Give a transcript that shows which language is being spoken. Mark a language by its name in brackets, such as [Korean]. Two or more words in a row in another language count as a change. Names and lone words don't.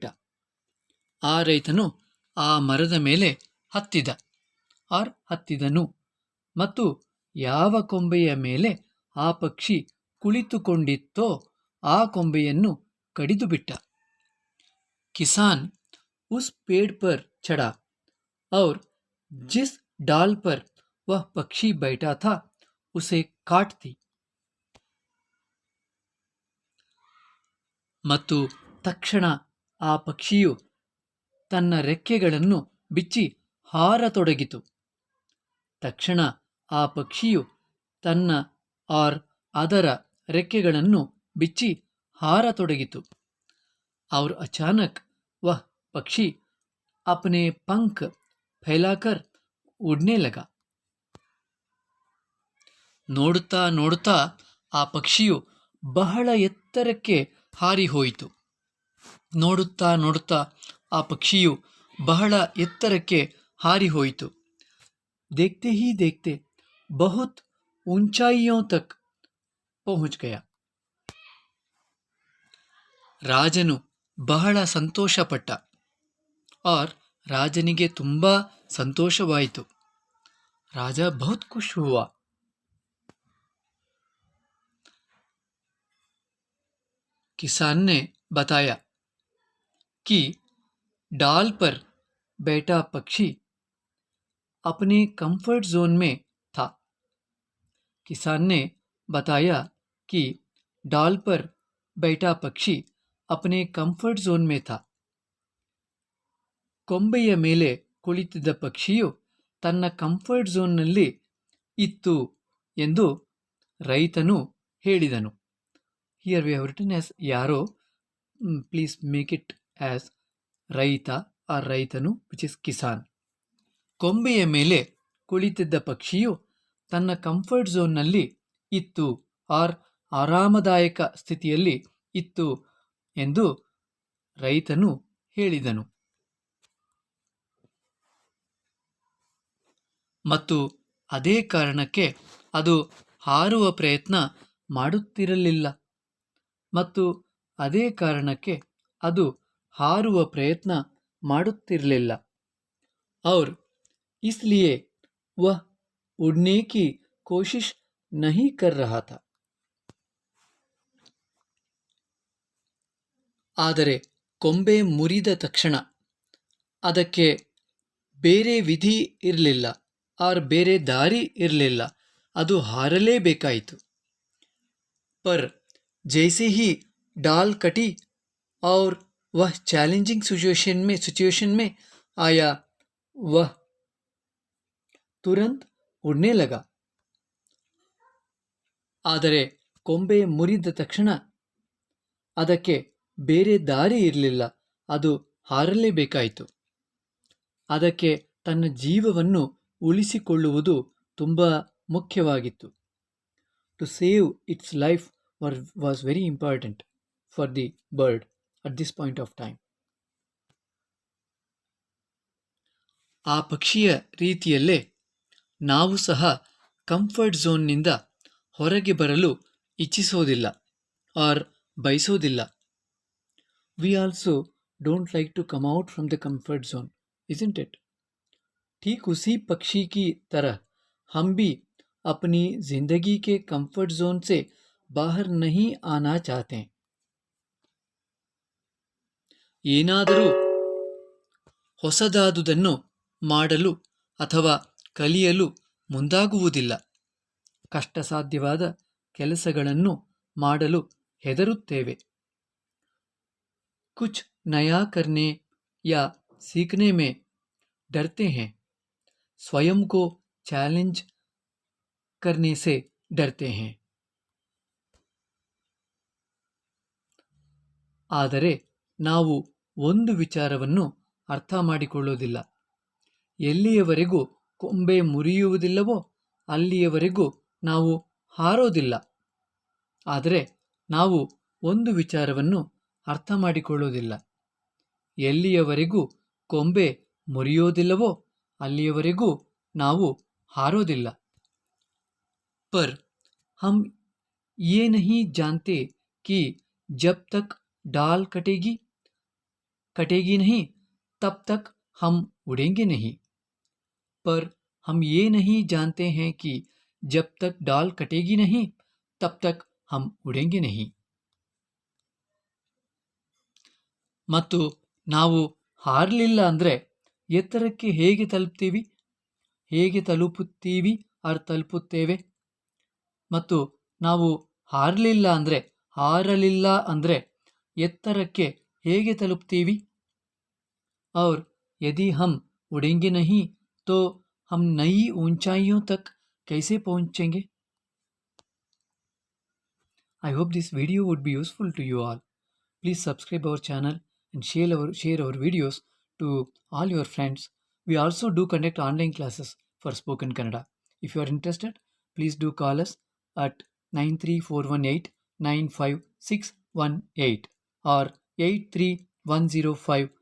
[Kannada] ಆ ರೈತನು ಆ ಮರದ ಮೇಲೆ ಹತ್ತಿದನು ಮತ್ತು ಯಾವ ಕೊಂಬೆಯ ಮೇಲೆ ಆ ಪಕ್ಷಿ ಕುಳಿತುಕೊಂಡಿತ್ತೋ ಆ ಕೊಂಬೆಯನ್ನು ಕಡಿದು ಬಿಟ್ಟ. [Hindi] किसान उस पेड़ पर ಚढ़ा और जिस डाल पर वह पक्षी बैठा था उसे काट दी. [Kannada] ಮತ್ತು ತಕ್ಷಣ ಆ ಪಕ್ಷಿಯು ತನ್ನ ರೆಕ್ಕೆಗಳನ್ನು ಬಿಚ್ಚಿ ಹಾರತೊಡಗಿತು. ತಕ್ಷಣ ಆ ಪಕ್ಷಿಯು ಅದರ ರೆಕ್ಕೆಗಳನ್ನು ಬಿಚ್ಚಿ ಹಾರತೊಡಗಿತು. [Hindi] और अचानक वह पक्षी अपने पंख फैलाकर उड़ने लगा. [Kannada] ನೋಡುತ್ತಾ ನೋಡುತ್ತಾ ಆ ಪಕ್ಷಿಯು ಬಹಳ ಎತ್ತರಕ್ಕೆ ಹಾರಿ ಹೋಯಿತು. ನೋಡುತ್ತಾ ನೋಡುತ್ತಾ ಆ ಪಕ್ಷಿಯು ಬಹಳ ಎತ್ತರಕ್ಕೆ ಹಾರಿ ಹೋಯಿತು. [Hindi] देखते ही देखते बहुत ऊंचाइयों तक पहुंच गया. [Kannada] ರಾಜನು ಬಹಳ ಸಂತೋಷಪಟ್ಟ. और ರಾಜನಿಗೆ ತುಂಬಾ ಸಂತೋಷವಾಯಿತು. [Hindi] ರಾಜ बहुत खुश हुआ. किसान ने बताया कि डाल पर बैठा पक्षी अपने [English] comfort zone [Hindi] में था. किसान ने बताया कि डाल पर बैठा पक्षी अपने [English] comfort zone [Hindi] में था. [Kannada] ಕೊಂಬೆಯ ಮೇಲೆ ಕುಳಿತಿದ್ದ ಪಕ್ಷಿಯು ತನ್ನ [English] comfort zoneನಲ್ಲಿ [Kannada] ಇತ್ತು ಎಂದು ರೈತನು ಹೇಳಿದನು. [English] here we have written as ಯಾರೋ, please make it as ರೈತ [Kannada] ಆ ರೈತನು [English] which is ಕಿಸಾನ್. [Kannada] ಕೊಂಬೆಯ ಮೇಲೆ ಕುಳಿತಿದ್ದ ಪಕ್ಷಿಯು ತನ್ನ [English] comfort zoneನಲ್ಲಿ [Kannada] ಇತ್ತು ಆರ್ ಆರಾಮದಾಯಕ ಸ್ಥಿತಿಯಲ್ಲಿ ಇತ್ತು ಎಂದು ರೈತನು ಹೇಳಿದನು. ಮತ್ತು ಅದೇ ಕಾರಣಕ್ಕೆ ಅದು ಹಾರುವ ಪ್ರಯತ್ನ ಮಾಡುತ್ತಿರಲಿಲ್ಲ. ಮತ್ತು ಅದೇ ಕಾರಣಕ್ಕೆ ಅದು ಹಾರುವ ಪ್ರಯತ್ನ ಮಾಡುತ್ತಿರಲಿಲ್ಲ. [Hindi] और इसलिए वह उड़ने की कोशिश नहीं कर रहा था. [Kannada] ಆದರೆ ಕೊಂಬೆ ಮುರಿದ ತಕ್ಷಣ ಅದಕ್ಕೆ ಬೇರೆ ವಿಧಿ ಇರಲಿಲ್ಲ, ಆರ್ ಬೇರೆ ದಾರಿ ಇರಲಿಲ್ಲ, ಅದು ಹಾರಲೇಬೇಕಾಯಿತು. [Hindi] पर जैसे ही डाल कटी और वह [English] challenging situation [Hindi] में आया, वह तुरंत उड़ने लगा. [Kannada] ಆದರೆ ಕೊಂಬೆ ಮುರಿದ ತಕ್ಷಣ ಅದಕ್ಕೆ ಬೇರೆ ದಾರಿ ಇರಲಿಲ್ಲ, ಅದು ಹಾರಲೇಬೇಕಾಯಿತು. ಅದಕ್ಕೆ ತನ್ನ ಜೀವವನ್ನು ಉಳಿಸಿಕೊಳ್ಳುವುದು ತುಂಬ ಮುಖ್ಯವಾಗಿತ್ತು. [English] to save its life was very important for the bird at this point of time. [Kannada] ಆ ಪಕ್ಷಿಯ ರೀತಿಯಲ್ಲೇ ನಾವು ಸಹ [English] comfort zoneನಿಂದ [Kannada] ಹೊರಗೆ ಬರಲು ಇಚ್ಛಿಸೋದಿಲ್ಲ ಆರ್ ಬಯಸೋದಿಲ್ಲ. [English] we also don't like to come out from the comfort zone, isn't it? [Hindi] ठीक उसी पक्षी की तरह हम भी अपनी जिंदगी के [English] comfort zone [Hindi] से बाहर नहीं आना चाहते. [Kannada] ಏನಾದರೂ ಹೊಸದಾದುದನ್ನು ಮಾಡಲು ಅಥವಾ ಕಲಿಯಲು ಮುಂದಾಗುವುದಿಲ್ಲ. ಕಷ್ಟಸಾಧ್ಯವಾದ ಕೆಲಸಗಳನ್ನು ಮಾಡಲು ಹೆದರುತ್ತೇವೆ. [Hindi] कुछ नया करने या सीखने में डरते हैं. स्वयं को चैलेंज करने से डरते हैं. [Kannada] ಆದರೆ ನಾವು ಒಂದು ವಿಚಾರವನ್ನು ಅರ್ಥ ಮಾಡಿಕೊಳ್ಳುವುದಿಲ್ಲ. ಎಲ್ಲಿಯವರೆಗೂ ಕೊಂಬೆ ಮುರಿಯುವುದಿಲ್ಲವೋ ಅಲ್ಲಿಯವರೆಗೂ ನಾವು ಹಾರೋದಿಲ್ಲ. ಆದರೆ ನಾವು ಒಂದು ವಿಚಾರವನ್ನು ಅರ್ಥ ಮಾಡಿಕೊಳ್ಳುವುದಿಲ್ಲ. ಎಲ್ಲಿಯವರೆಗೂ ಕೊಂಬೆ ಮುರಿಯೋದಿಲ್ಲವೋ ಅಲ್ಲಿಯವರೆಗೂ ನಾವು ಹಾರೋದಿಲ್ಲ. [Hindi] पर हम ये नहीं जानते कि जब तक डाल कटेगी नहीं तब तक हम उड़ेंगे नहीं. पर हम ये नहीं जानते हैं कि जब तक डाल कटेगी नहीं तब तक हम उड़ेंगे नहीं. [Kannada] ಮತ್ತು ನಾವು ಹಾರಲಿಲ್ಲ ಅಂದರೆ ಎತ್ತರಕ್ಕೆ ಹೇಗೆ ತಲುಪುತ್ತೇವೆ? ಮತ್ತು ನಾವು ಹಾರಲಿಲ್ಲ ಅಂದರೆ ಎತ್ತರಕ್ಕೆ ಹೇಗೆ ತಲುಪ್ತೀವಿ? [Hindi] और यदि हम उड़ेंगे नहीं तो हम नई ऊंचाइयों तक कैसे पहुंचेंगे? [English] I hope this video would be useful to you all. Please subscribe our channel and share our videos to all your friends. We also do conduct online classes for spoken Kannada. If you are interested, please do call us at 93418 or 83105 57096.